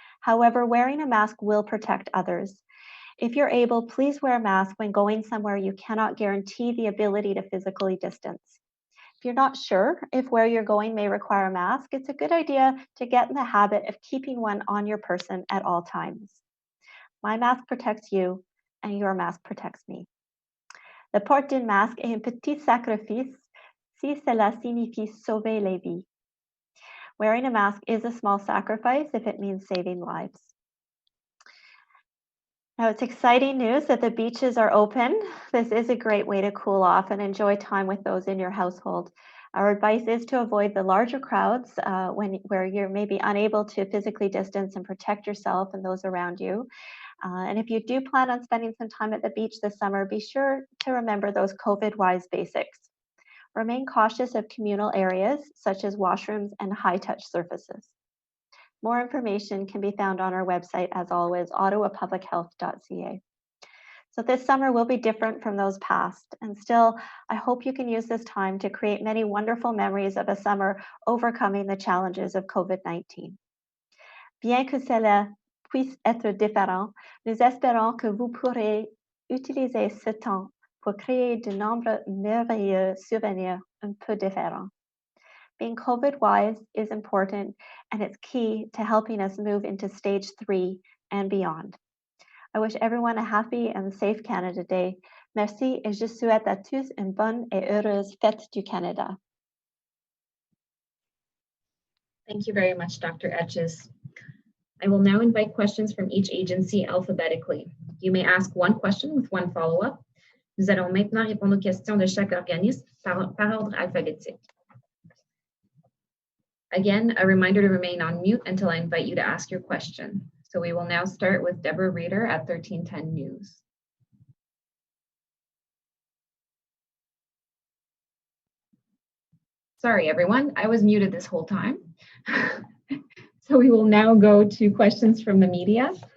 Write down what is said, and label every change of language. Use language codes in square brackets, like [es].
[en] However, wearing a mask will protect others. If you're able, please wear a mask when going somewhere you cannot guarantee the ability to physically distance. If you're not sure if where you're going may require a mask, it's a good idea to get in the habit of keeping one on your person at all times. My mask protects you, and your mask protects me. [fr] Le port d'un masque est un petit sacrifice si cela signifie sauver les vies. [en] Wearing a mask is a small sacrifice if it means saving lives. Now, it's exciting news that the beaches are open. This is a great way to cool off and enjoy time with those in your household. Our advice is to avoid the larger crowds where you're maybe unable to physically distance and protect yourself and those around you. And if you do plan on spending some time at the beach this summer, be sure to remember those COVID-wise basics. Remain cautious of communal areas such as washrooms and high-touch surfaces. More information can be found on our website, as always, ottawapublichealth.ca. So this summer will be different from those past, and still, I hope you can use this time to create many wonderful memories of a summer overcoming the challenges of COVID-19. [fr] Bien que cela puisse être différent, nous espérons que vous pourrez utiliser ce temps pour créer de nombreux merveilleux souvenirs un peu différents. [en] Being COVID-wise is important, and it's key to helping us move into stage 3 and beyond. I wish everyone a happy and safe Canada Day. [fr] Merci, et je souhaite à tous une bonne et heureuse fête du Canada. [en] Thank you very much, Dr. Etches. I will now invite questions from each agency alphabetically. You may ask one question with one follow-up. [fr] Nous allons maintenant répondre aux questions de chaque organisme par ordre alphabétique. [en] Again, a reminder to remain on mute until I invite you to ask your question. So we will now start with Deborah Reeder at 1310 News. Sorry, everyone, I was muted this whole time. So we will now go to questions from the media.